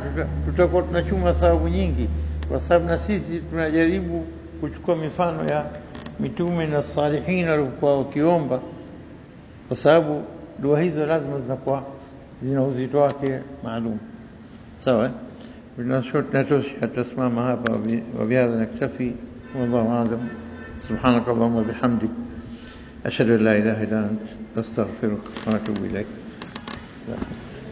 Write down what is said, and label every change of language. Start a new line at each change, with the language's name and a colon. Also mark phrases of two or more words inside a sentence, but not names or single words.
Swahili: Tutakuwa tunachuma thawabu nyingi, kwa sababu na sisi tunajaribu kuchukua mifano ya mitume na salihin walikuwa wakiomba, kwa sababu dua hizo lazima zinakuwa zina uzito wake maalum. Sawa?
Arabic: نتوشي تسمع هذا وبهذا نكتفي، والله أعلم. سبحانك اللهم وبحمدك، أشهد أن لا إله إلا أنت، أستغفرك وأتوب إليك.